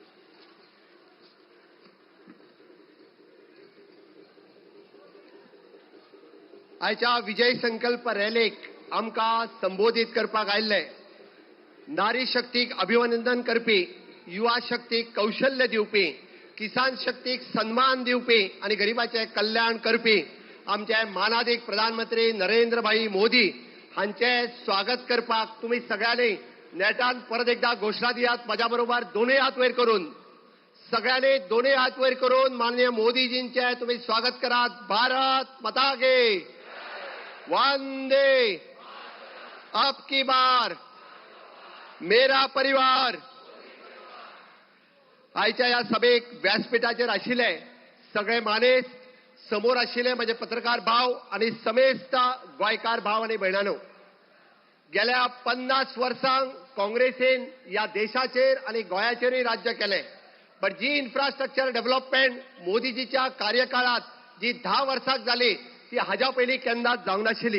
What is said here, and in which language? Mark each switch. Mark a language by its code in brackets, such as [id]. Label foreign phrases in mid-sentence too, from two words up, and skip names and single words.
[kok] आयच्या विजय संकल्प रॅलीक आमकां संबोधित करपाक आयिल्ले नारी शक्तीक अभिनंदन करपी, युवा शक्तीक कौशल्य दिवपी, किसान शक्तीक सन्मान दिवपी आणि गरिबाचे कल्याण करपी आमचे मानाधिक प्रधानमंत्री नरेंद्र भाई मोदी हांचे स्वागत करपाक तुम्ही सगळ्यांनी नेटान परत एकदा घोषणा दियात। माझ्या बरोबर दोनूय हात वयर करून सगळ्यांनी दोनूय हात वयर करून माननीय मोदीजींचे तुम्ही स्वागत करात। [hi] भारत माता की वंदे, अब की बार मेरा परिवार। [kok] आयच्या या सभेक व्यासपीठाचेर आशिल्ले सगळे मानेस, समोर आशिल्ले माझे पत्रकार भाव आणि समेस्त गोंयकार भाव आणि भयणांनो, गेल्या 50 वर्सांक काँग्रेसीन या देशाचेर आणि गोंयाचेरय राज्य केले, पण जी [en] infrastructure development [kok] मोदीजीच्या कार्यकाळात जी 10 वर्सांक जाली ती हाज्या पयलीं केन्नाच जावंक नाशिल्ली।